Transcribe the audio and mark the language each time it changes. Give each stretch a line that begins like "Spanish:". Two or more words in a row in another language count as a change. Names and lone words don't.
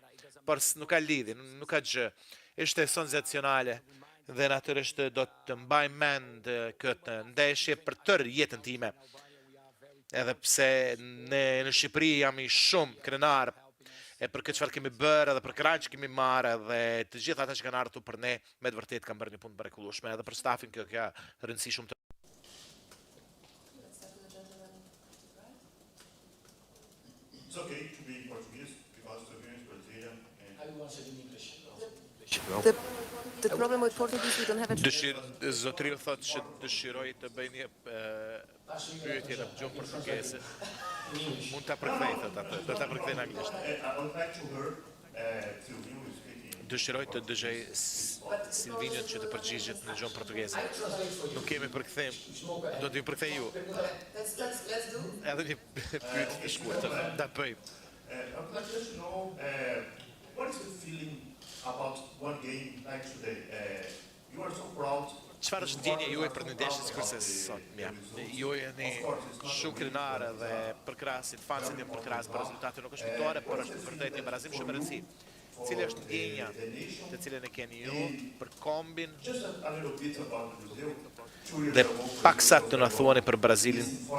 Albanian: Por nuk ka lidhje, nuk ka gjë. Ishte senzacionale dhe natyrisht do të mbaj mend këtë ndeshje për tërë jetën time. Edhe pse në Shqipëri jam i shumë krenar e për këtë çfarë kemi bërë edhe për kranë që kemi marrë edhe të gjithë ata që kanë ardhur për ne, me të vërtetë kanë bërë një punë të mrekullueshme edhe për stafin kjo ka rëndësi shumë të.
English: It's okay to be Portuguese because the game is Brazilian and I want to in English. The problem with Portuguese, we don't have a...
Albanian: Zotëriu thotë që dëshiroj të bëj një pyetje në gjuhë portugese. Mund ta përkthej atë, do ta përkthej në anglisht.
English: I would like to hear Silvino speaking.
Albanian: Dëshiroj të dëgjoj Silvinion që të përgjigjet në gjuhën portugese. Nuk kemi përkthim, do t'ju përkthej ju. Edhe një pyetje të shkurtër, ta bëjmë.
English: I would like to know what is the feeling about one game like today. You are so proud.
Albanian: Çfarë është ndjenja juaj për një ndeshje sikurse sot? Ju jeni shumë krenare dhe përkrasin, fansit janë përkras për rezultate nuk është fitore, por është vërtet një barazim shumë i rëndësishëm. Cila është ndjenja të cilën e keni ju për kombin? Dhe paksa të na thuani për Brazilin.